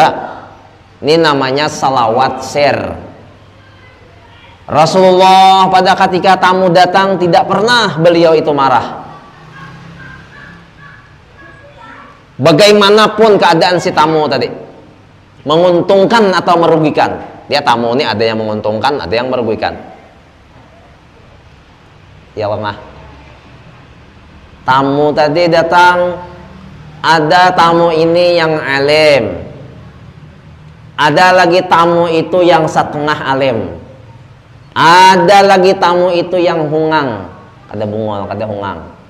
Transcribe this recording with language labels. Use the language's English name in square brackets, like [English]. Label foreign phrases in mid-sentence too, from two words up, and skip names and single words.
[Indonesian] Ini namanya salawat share. Rasulullah pada ketika tamu datang tidak pernah beliau itu marah. Bagaimanapun keadaan si tamu tadi, menguntungkan atau merugikan, dia tamu ini ada yang menguntungkan, ada yang merugikan. Ya Allah, tamu tadi datang, ada tamu ini yang alim, ada lagi tamu itu yang setengah alim, ada lagi tamu itu yang hungang, ada bungol, ada hungang.